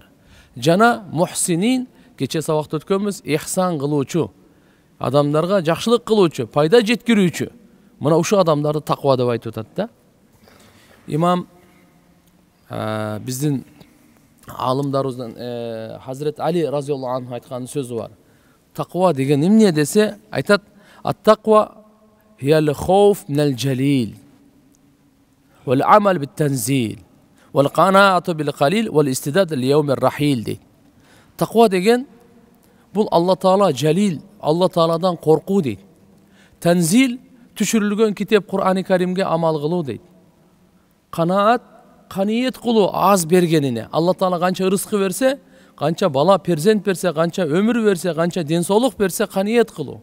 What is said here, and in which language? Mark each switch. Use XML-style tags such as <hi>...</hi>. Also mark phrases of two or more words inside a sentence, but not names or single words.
<ky>Жана мухсинин кече сабакта өткөнбүз, ихсан кылуучу, адамдарга жакшылык кылуучу, пайда жеткирүүчү. Мына ушул адамдарды таква деп айтып атат да. Имам биздин алымдарыбыздан Хазрет Али</ky> <ar>رضي الله عنه</ar> <ky>айткан сөзү бар. Таква деген эмне десе, айтат:</ky> <ar>"التقوى هي الخوف من الجليل، والعمل بالتنزيل، والقناعة بالقليل، والاستعداد ليوم الرحيل" дейт.</ar> <ky>Таква деген бул Алла Таала жалил, Алла Тааладан коркуу дейт. Танзил түшүрүлгөн китеп Кур'ан-ы Каримге амал кылуу дейт. Канаат каниет кылуу аз бергенине. Алла Таала канча рызкы берсе, канча бала перзент берсе, канча өмүр берсе, канча денсаулык берсе, каниет кылуу.</ky>